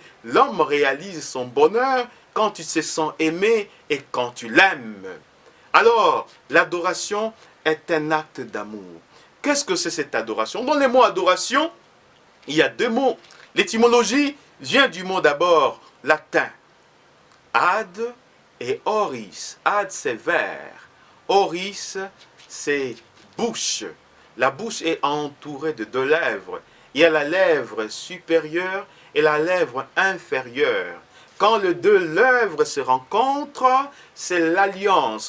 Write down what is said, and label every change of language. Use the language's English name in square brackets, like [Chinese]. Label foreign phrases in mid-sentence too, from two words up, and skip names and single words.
[French] L'homme réalise son bonheur quand il se sent aimé et quand tu l'aimes. Alors, l'adoration est un acte d'amour. Qu'est-ce que c'est cette adoration? Dans les mots adoration, il y a deux mots. L'étymologie vient du mot d'abord latin. [Latin] Ad et oris. Ad, [French] c'est vers. Oris, c'est bouche. La bouche est entourée de deux lèvres. Il y a la lèvre supérieure et la lèvre inférieure. Quand les deux lèvres se rencontrent, c'est l'alliance.